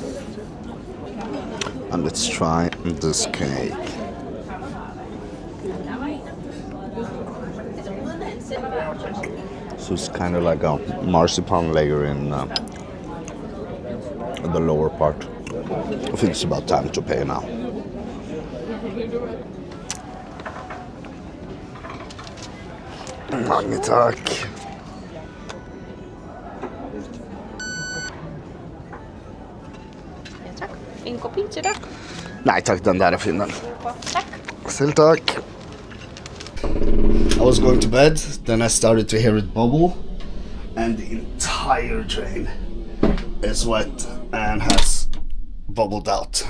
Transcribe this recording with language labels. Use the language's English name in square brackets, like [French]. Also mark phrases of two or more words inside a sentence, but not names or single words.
[English] And let's try this cake. So it's kind of like a marzipan layer in the lower part. I think it's about time to pay now. [Danish] Mange tack. En kopi til dig. [Swedish] Nej tack, den där är fin den. [Danish] Tak. Selv tack. [English] I was going to bed, then I started to hear it bubble, and the entire train is wet and has bubbled out.